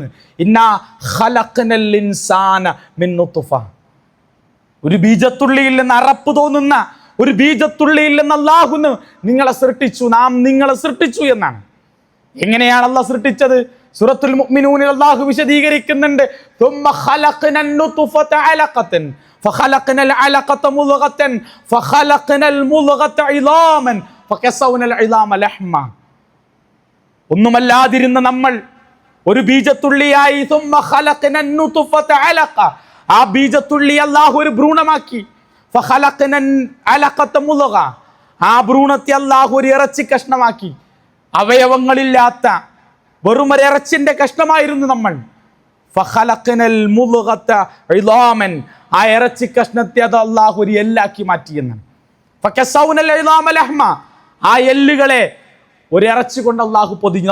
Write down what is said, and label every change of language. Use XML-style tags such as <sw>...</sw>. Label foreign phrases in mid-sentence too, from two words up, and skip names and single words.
<ar>إنا خلقنا الإنسان من نطفة,</ar> <ml>ഒരു ബീജത്തുള്ളിയിൽ നിന്ന് അറപ്പ് തോന്നുന്ന ഒരു ബീജത്തുള്ളിയിൽ നിന്ന് അള്ളാഹു നിങ്ങളെ സൃഷ്ടിച്ചു, നാം നിങ്ങളെ സൃഷ്ടിച്ചു എന്നാണ്. എങ്ങനെയാണ് അള്ളാഹ് സൃഷ്ടിച്ചത്? സൂറത്തുൽ മുഅ്മിനൂനിൽ അല്ലാഹു വിശദീകരിക്കുന്നുണ്ട്.</ml> <ar>ثم خلقنا النطفة علقة فخلقنا العلقة مضغة فخلقنا المضغة عظاما فكسونا العظام لحما.</ar> <ml>ഒന്നുമല്ലാതിരുന്ന നമ്മൾ ഒരു ബീജത്തുള്ളിയായി.</ml> <ar>ثم خلقنا النطفة علقة,</ar> <ml>ആ ബീജത്തുള്ളി അല്ലാഹു ഒരു ഭ്രൂണമാക്കി.</ml> <ar>فخلقنا العلقة مضغة,</ar> <ml>ആ ഭ്രൂണത്തെ അല്ലാഹു ഒരു ഇറച്ചി കഷ്ണമാക്കി. അവയവങ്ങളില്ലാത്ത വെറുമൊരു ഇറച്ചിന്റെ കഷ്ണമായിരുന്നു നമ്മൾ.</ml> <ar>فخلقنا المضغة عظاما,</ar> <ml>ആ ഇറച്ചി കഷ്ണത്തെ അത് അല്ലാഹു ഒരു എല്ലാക്കി മാറ്റിയെന്നാണ്.</ml> <ar>فكسونا العظام لحما,</ar> <ml>ആ എല്ലുകളെ ഒരു ഇറച്ചി കൊണ്ട് അല്ലാഹു പൊതിഞ്ഞു.</ml>